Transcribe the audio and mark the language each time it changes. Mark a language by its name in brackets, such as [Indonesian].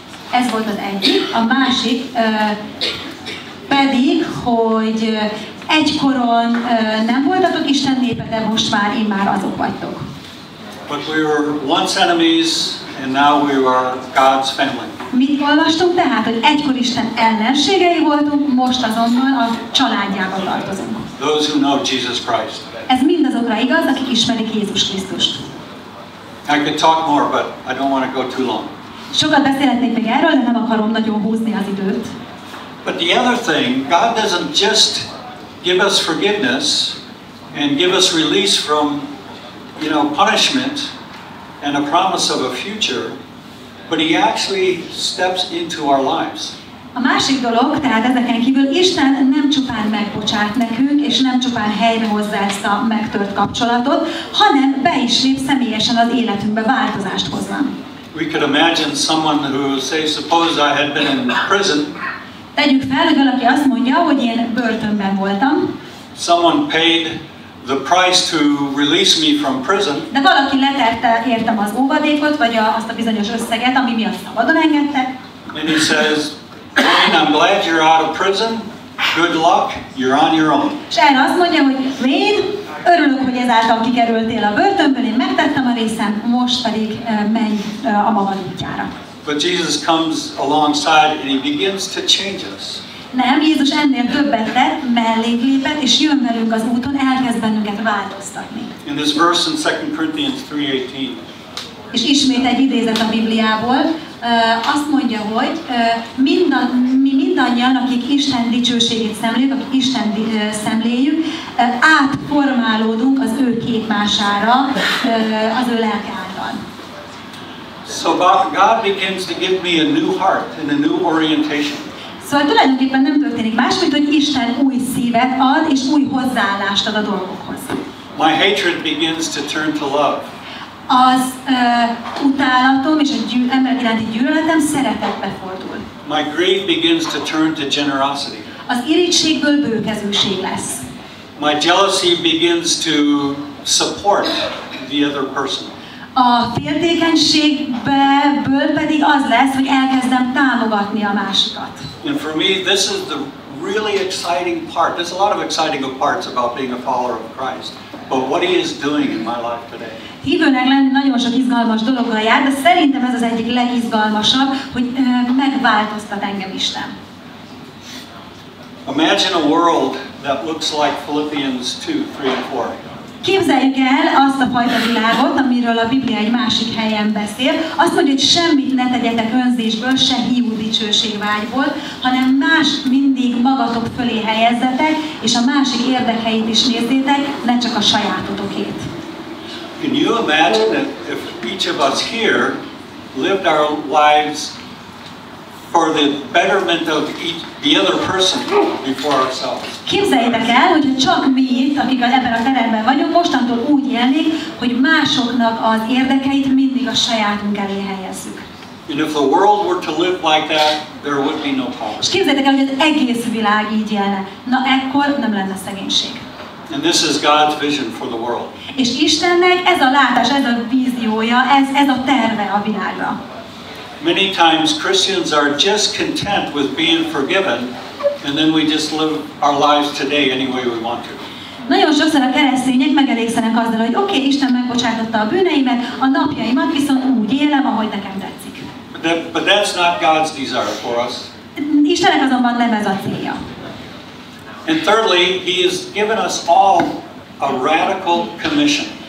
[Hungarian] Ez volt az egyik. A másik pedig, hogy egykoron nem voltatok Isten népe, de most már immár azok vagytok. [English] But we were once enemies, and now we are God's family. [Hungarian] Mit olvastunk tehát, hogy egykor Isten ellenségei voltunk, most azonban a családjába tartozunk. [English] Those who know Jesus Christ. [Hungarian] Ez mindazokra igaz, akik ismerik Jézus Krisztust. [English] I could talk more, but I don't want to go too long. [Hungarian] Sokat beszélhetnék még erről, de nem akarom nagyon húzni az időt. [English] But the other thing, God doesn't just give us forgiveness and give us release from, punishment and a promise of a future, but he actually steps into our lives. [Hungarian] A másik dolog, tehát ezeken kívül Isten nem csupán megbocsát nekünk, és nem csupán helyrehozza ezt a megtört kapcsolatot, hanem be is lép személyesen az életünkbe, változást hozva. [English] We could imagine someone who, suppose I had been in prison. [Hungarian] Tegyük fel, hogy valaki azt mondja, hogy én börtönben voltam. [English] Someone paid the price to release me from prison. De valaki letette értem az óvadékot, vagy azt a bizonyos összeget, ami miatt szabadon engedtek. And he says, Wayne, I'm glad you're out of prison. Good luck. You're on your own. [Hungarian] És erre azt mondja, hogy Wayne, örülök, hogy ezáltal kikerültél a börtönből, én megtettem a részem, most pedig menj a magad útjára. [English] But Jesus comes alongside and he begins to change us. [Hungarian] Nem, Jézus ennél többet tett, mellénk lépett, és jön velünk az úton, elkezd bennünket változtatni. [English] In this verse in 2 Corinthians 3:18. [Hungarian] És ismét egy idézet a Bibliából, azt mondja, hogy mi mindannyian, akik Isten dicsőségét szemléljük, akik Isten szemléljük, átformálódunk az ő képmására, az ő lelke által. [English] So God begins to give me a new heart and a new orientation. [Hungarian] Szóval tulajdonképpen nem történik más, mint hogy Isten új szívet ad és új hozzáállást ad a dolgokhoz. [English] My hatred begins to turn to love. [Hungarian] Az utálatom és az emberek iránti gyűlöletem szeretetbe fordul. [English] My greed begins to turn to generosity. [Hungarian] Az irítségből bőkezőség lesz. [English] My jealousy begins to support the other person. [Hungarian] A féltékenységből pedig az lesz, hogy elkezdem támogatni a másikat. [English] And for me, this is the really exciting part. There's a lot of exciting parts about being a follower of Christ. But what he is doing in my life today. [Hungarian] Hívőnek lenni nagyon sok izgalmas dologgal jár, de szerintem ez az egyik legizgalmasabb, hogy megváltoztat engem Isten. [English] Imagine a world that looks like Philippians 2, 3 and 4. [Hungarian] Képzeljük el azt a fajta világot, amiről a Biblia egy másik helyen beszél. Azt mondja, hogy semmit ne tegyetek önzésből, se hiú dicsőségvágyból, hanem mást mindig magatok fölé helyezzetek, és a másik érdekeit is nézzétek, ne csak a sajátotokét. [English] Can you imagine that if each of us here lived our lives for the betterment of the other person before ourselves? [Hungarian] Képzeljétek el, hogy csak mi itt, akik ebben a teremben vagyunk, mostantól úgy élnénk, hogy másoknak az érdekeit mindig a sajátunk elé helyezzük. [English] And if the world were to live like that, there would be no poverty. [Hungarian] És képzeljétek el, hogy az egész világ így élne. Na ekkor nem lenne szegénység. [English] And this is God's vision for the world. [Hungarian] És Istennek ez a látás, ez a víziója, ez a terve a világra. [English] Many times Christians are just content with being forgiven, and then we just live our lives today any way we want to. [Hungarian] Nagyon sokszor a keresztények megelégszenek azzal, hogy oké, Isten megbocsátotta a bűneimet, a napjaimat viszont úgy élem, ahogy nekem tetszik. [English] But that's not God's desire for us. [Hungarian] Istennek azonban nem ez a célja. [English] And thirdly, He has given us all a radical commission.